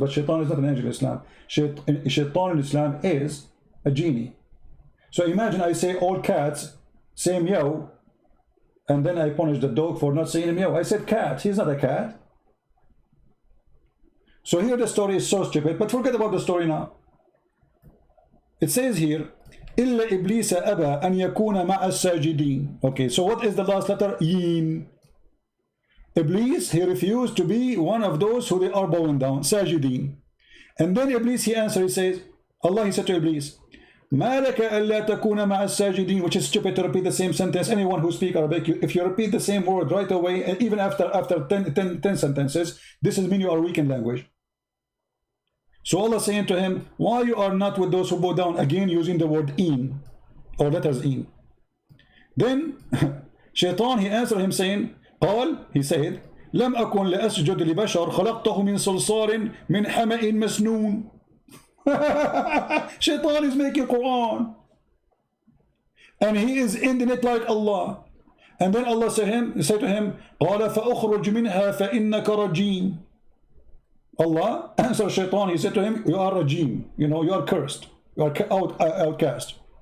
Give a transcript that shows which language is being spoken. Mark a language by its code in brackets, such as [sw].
[en] But Shaitan is not an angel in Islam. Shaitan in Islam is a genie. So imagine I say all cats say meow, and then I punish the dog for not saying meow. I said cat, he's not a cat. So here the story is so stupid, but forget about the story now. It says here, [ar] إِلَّا إِبْلِيسَ أَبَى أَنْ يَكُونَ مَعَ السَّاجِدِينَ. [en] Okay, so what is the last letter? Yin. Iblis, he refused to be one of those who they are bowing down, sajideen. And then Iblis, he answered, he says, Allah, he said to Iblis, [ar] مَا لَكَ أَلَّا تَكُونَ مَعَ السَّاجِدِينَ, [en] which is stupid to repeat the same sentence. Anyone who speaks Arabic, if you repeat the same word right away, and even after 10 sentences, this is mean you are weak in language. So Allah saying to him, why you are not with those who bow down, again using the word in, or letters in. Then Shaitan, he answered him saying, [ar] قال, [en] he said, [ar] لم أكن لأسجد لبشر خلقته من صلصال من حمأ مسنون. [en] Shaitan is making Quran, and he is ending it like Allah. And then Allah said to him, [ar] قَالَ فَأُخْرُجْ مِنْهَا فَإِنَّكَ رَجِيمٌ. [en] Allah answered Shaitan, he said to him, you are rajim, you know, you are cursed, you are outcast.